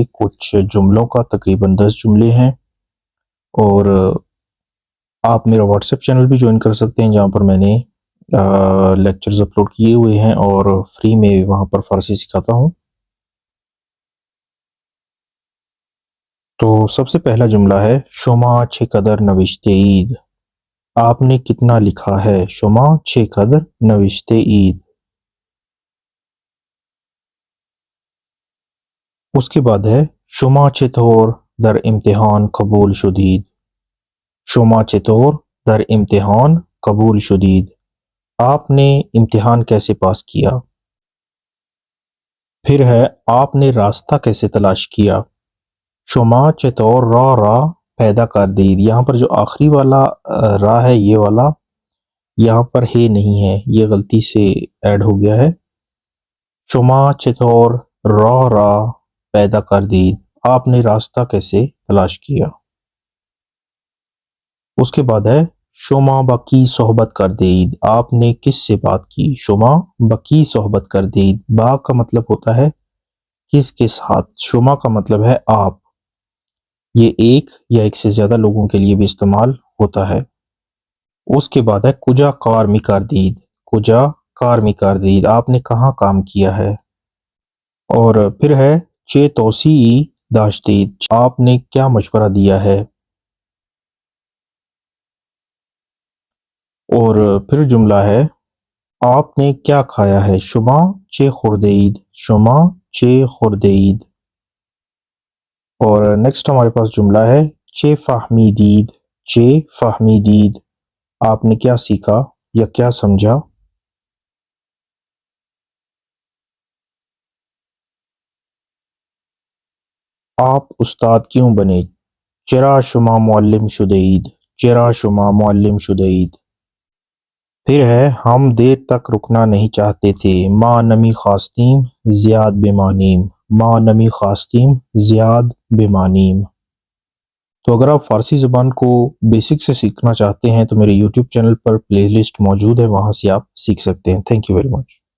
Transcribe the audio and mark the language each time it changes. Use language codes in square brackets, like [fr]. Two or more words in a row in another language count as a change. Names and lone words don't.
[ur] کچھ جملوں کا تقریباً 10 جملے ہیں، اور آپ میرا واٹس ایپ چینل بھی جوائن کر سکتے ہیں جہاں پر میں نے لیکچرز اپلوڈ کیے ہوئے ہیں اور فری میں وہاں پر فارسی سکھاتا ہوں۔ تو سب سے پہلا جملہ ہے [fa] شما چه قدر نوشته اید۔ [ur] آپ نے کتنا لکھا ہے؟ [fa] شما چه قدر نوشته اید۔ [ur] اس کے بعد ہے [fa] شما چطور در امتحان قبول شدید۔ شما چطور در امتحان قبول شدید۔ [ur] آپ نے امتحان کیسے پاس کیا؟ پھر ہے آپ نے راستہ کیسے تلاش کیا؟ [fa] شما چطور راہ پیدا کردید۔ [ur] یہاں پر جو آخری والا راہ ہے، یہ والا یہاں پر ہے نہیں ہے، یہ غلطی سے ایڈ ہو گیا ہے۔ [fa] شما چطور راہ پیدا کردید۔ [ur] آپ نے راستہ کیسے تلاش کیا؟ اس کے بعد ہے [fa] شما با کی صحبت کردید۔ [ur] آپ نے کس سے بات کی؟ [fa] شما با کی صحبت کردید۔ [ur] با کا مطلب ہوتا ہے کس کے ساتھ، شما کا مطلب ہے آپ۔ یہ ایک یا ایک سے زیادہ لوگوں کے لیے بھی استعمال ہوتا ہے۔ اس کے بعد ہے [fa] کجا کار می کردید۔ کجا کار می کردید۔ [ur] آپ نے کہاں کام کیا ہے؟ اور پھر ہے [fa] چه توصیعی داشتید۔ [ur] آپ نے کیا مشورہ دیا ہے؟ اور پھر جملہ ہے آپ نے کیا کھایا ہے؟ [fa] شما چه خورده اید۔ شما چه خورده اید۔ [ur] اور نیکسٹ ہمارے پاس جملہ ہے [fa] چه فهمیدید۔ چه فهمیدید۔ [ur] آپ نے کیا سیکھا یا کیا سمجھا؟ آپ استاد کیوں بنے؟ [fa] چرا شما معلم شده اید۔ چرا شما معلم شده اید۔ [ur] پھر ہے ہم دیر تک رکنا نہیں چاہتے تھے، [fa] ما نمی خواستیم زیاد بمانیم۔ ما نمی خواستیم زیاد بمانیم۔ [ur] تو اگر آپ فارسی زبان کو بیسک سے سیکھنا چاہتے ہیں تو میرے یوٹیوب چینل پر پلے لسٹ موجود ہے، وہاں سے آپ سیکھ سکتے ہیں۔ [en] Thank you very much.